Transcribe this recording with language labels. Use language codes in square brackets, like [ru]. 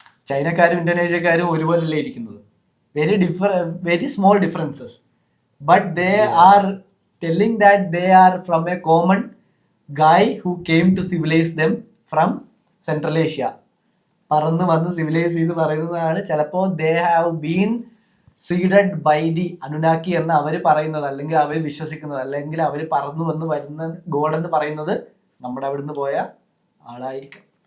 [ml] ചൈനക്കാരും ഇന്തോനേഷ്യക്കാരും ഒരുപോലല്ലേ ഇരിക്കുന്നത്. [en] very small differences, but they are telling that they are from a common guy who came to civilize them from Central Asia. [ml] പറന്ന് വന്ന് civilise ചെയ്ത് പറയുന്നതാണ്. ചിലപ്പോൾ [en] they have been seeded by the Anunnaki [ml] എന്ന് അവർ പറയുന്നത്, അല്ലെങ്കിൽ അവർ വിശ്വസിക്കുന്നത്, അല്ലെങ്കിൽ അവർ പറന്നു വന്ന് വരുന്ന ഗോഡ് എന്ന് പറയുന്നത് നമ്മുടെ അവിടുന്ന് പോയ ആളായിരിക്കാം.